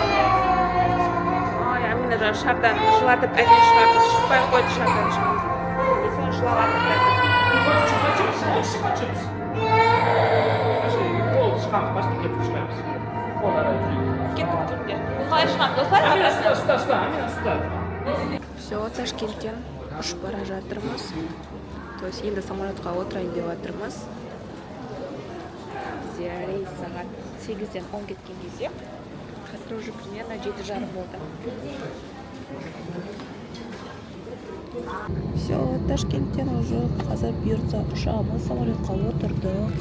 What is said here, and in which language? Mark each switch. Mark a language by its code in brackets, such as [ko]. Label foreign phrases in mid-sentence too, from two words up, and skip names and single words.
[kk] Ой, Амина жаңа шардан жылатып әдейі шығарды. Шықпай қойды шардан шығарды. И соны жылап жатыр. Ол шығамыз, басқа кетіп шығамыз. Ол ара жүрейік. Кеттік, жүрдер. Қалай шығамыз, достар? Амина, [ru] сюда, Амина, сюда. Все, [kk] Ташкенттен ұшып бара жатырмыз. [ru] То есть [kk] енді самолетқа отырайын деп жатырмыз. бізде рейс сағат 8-ден 10 кеткен кезде қазір [ru] уже примерно [kk] 7:30 болды. Все, Ташкенттен уже қазір бұйыртса ұшамыз, самолетқа отырды.